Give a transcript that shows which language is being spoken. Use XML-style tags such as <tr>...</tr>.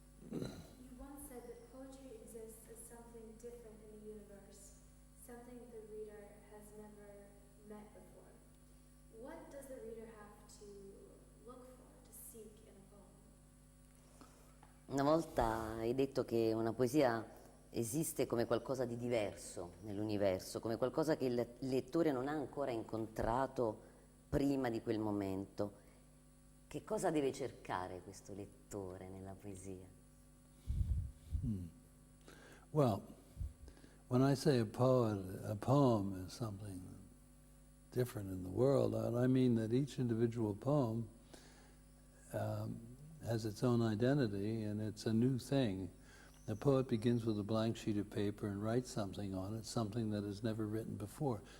<en>You once said that poetry exists as something different in the universe, something the reader has never met before. What does the reader have to look for, to seek in a poem?</en> <it>Una volta hai detto che una poesia esiste come qualcosa di diverso nell'universo, come qualcosa che il lettore non ha ancora incontrato prima di quel momento. Che cosa deve cercare questo lettore nella poesia?</it> <en>Well, when I say a poem is something different in the world, I mean that each individual poem has its own identity, and it's a new thing. The poet begins with a blank sheet of paper and writes something on it, something that is never written before.</en>